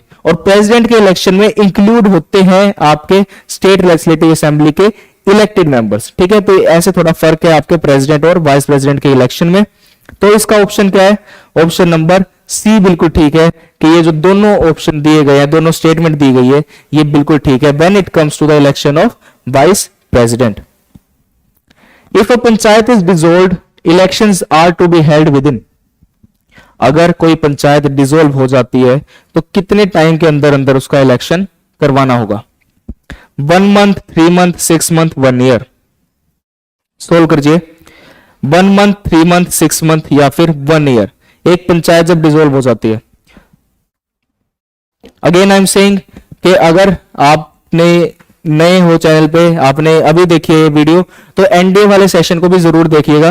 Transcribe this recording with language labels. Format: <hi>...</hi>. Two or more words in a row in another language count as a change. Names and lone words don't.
<hi>और प्रेसिडेंट के इलेक्शन में इंक्लूड होते हैं आपके</hi> <en>state legislative assembly</en> <hi>के</hi> <en>elected members,</en> <hi>ठीक है। तो ऐसे थोड़ा फर्क है आपके प्रेसिडेंट और</hi> <en>vice president</en> <hi>के इलेक्शन में। तो इसका ऑप्शन क्या है?</hi> <en>option number C</en> <hi>बिल्कुल ठीक है कि ये जो दोनों ऑप्शन दिए गए हैं, दोनों स्टेटमेंट दी गई है, ये बिल्कुल ठीक है</hi> <en>when it comes to the election of vice president. If a panchayat is dissolved, elections are to be held within.</en> <hi>अगर कोई पंचायत डिसॉल्व हो जाती है तो कितने टाइम के अंदर अंदर उसका इलेक्शन करवाना होगा?</hi> <en>1 month, 3 month, 6 month, 1 year।</en> <hi>सोल्व कीजिए।</hi> <en>1 month, 3 month, 6 month</en> <hi>या फिर 1 year। एक पंचायत जब डिसॉल्व हो जाती है,</hi> <en>again I am saying</en> <hi>कि अगर आपने नए हो चैनल पे, आपने अभी देखी है ये वीडियो, तो एनडीए वाले सेशन को भी जरूर देखिएगा।</hi>